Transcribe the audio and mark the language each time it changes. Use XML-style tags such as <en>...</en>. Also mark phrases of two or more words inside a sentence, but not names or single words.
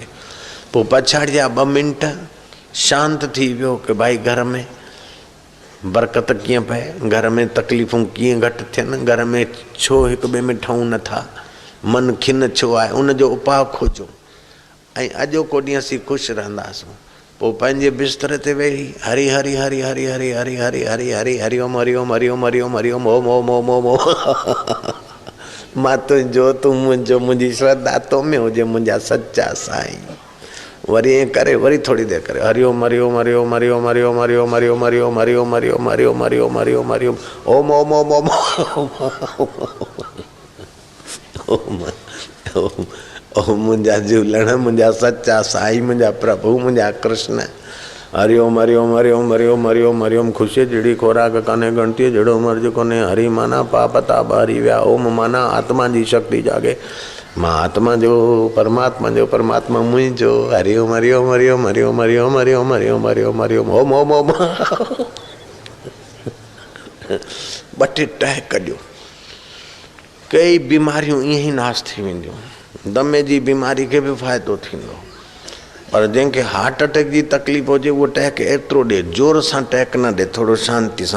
<sd>पोइ पछाड़ि जा 2 मिंट शांत थी वियो कि भाई घर में बरकत कीअं पए, घर में तकलीफ़ूं कीअं घटि थियनि, घर में छो हिक ॿिए में ठहूं नथा, मन खिन छो आहे, उनजो उपाउ खोजो। ऐं अॼोको ॾींहुं असीं ख़ुशि रहंदासीं। पोइ पंहिंजे बिस्तर ते वेही</sd> <sa>हरि हरि हरि हरि हरि हरि हरि हरि हरि हरि ओम हरि ओम हरि ओम हरि ओम हरि ओम ओम ओम ओम ओम</sa> <sd>मां तुंहिंजो, तूं मुंहिंजो, मुंहिंजी श्रद्धा तो में हुजे, मुंहिंजा सच्चा साईं। वरी ईअं करे वरी थोरी देरि करे</sd> <sa>हरि ओम हरि ओम हरि ओम हरि ओम हरि ओम हरि ओम हरि ओम हरि ओम हरि ओम हरि ओम हरि ओम हरि ओम हरि ओम हरि ओम ओम ओम ओम ओम ओम ओम</sa> <sd>मुंहिंजा झूलण, मुंहिंजा सच्चा साईं, मुंहिंजा प्रभु, मुंहिंजा कृष्ण।</sd> <sa>हरि ओम हरि ओम हरि ओम हरि ओम हरि ओम हरि ओम।</sa> <sd>ख़ुशीअ जहिड़ी खोराक कान्हे, गणतीअ जहिड़ो मर्ज़ कोन्हे। हरि माना पाप ताप हरी विया, ओम माना आत्मा जी शक्ति जागे, मां आत्मा जो, परमात्मा जो, परमात्मा मुंहिंजो।</sd> <sa>हरि ओम हरि ओम हरि ओम हरि ओम हरि ओम हरि ओम हरि ओम हरि ओम हरि ओम ओम ओम ओम।</sa> <sd>2 टहक ॾियो, कई बीमारियूं ईअं ई नाश थी वेंदियूं। दमे जी बीमारी खे बि फ़ाइदो थींदो। पर जंहिंखे</sd> <en>heart attack</en> <sd>जी तकलीफ़ हुजे उहो टहक एतिरो ॾे, जोर सां टहक न ॾे, थोरो शांति सां।</sd>